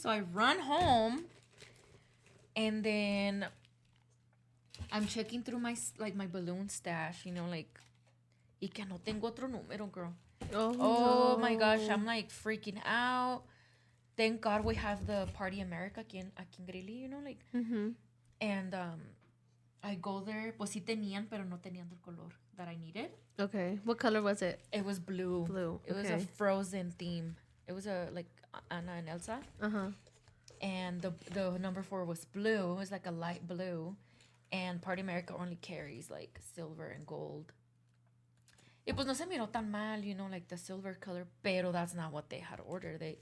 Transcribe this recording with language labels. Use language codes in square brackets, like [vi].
[en] So I run home. And then I'm checking through my balloon stash, you know, like, [es] y que no tengo otro número, [en] girl. Oh my gosh, I'm like freaking out. Thank God we have the Party America [es] aquí en [en] Greeley, you know, like. Mm-hmm. And I go there, [es] pues sí tenían, pero no tenían el color [en] that I needed. Okay. What color was it? It was blue. Blue. It was a Frozen theme. It was a, like, Anna and Elsa. Uh-huh. And the number 4 was blue. It was like a light blue. And Party America only carries, like, silver and gold. [es] Y pues no se miró tan mal, [en] you know, like the silver color. [es] Pero [en] that's not what they had ordered.